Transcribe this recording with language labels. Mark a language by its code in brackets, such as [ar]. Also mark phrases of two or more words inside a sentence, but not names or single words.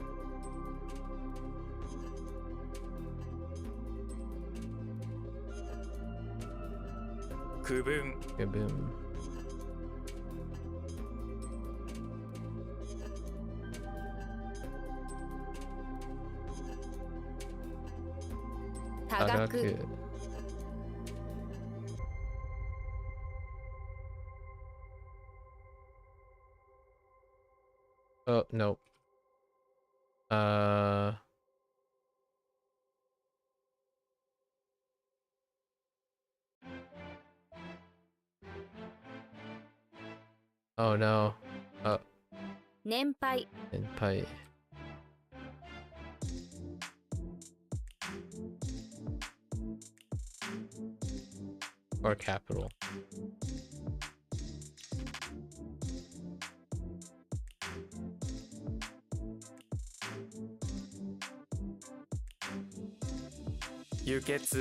[ja] 区分 [en] Kaboom. [ja] 多額 [en] Oh, no. Oh no. [ja] 年配 Senpai. [en] Or capital. [ja] Yuketsu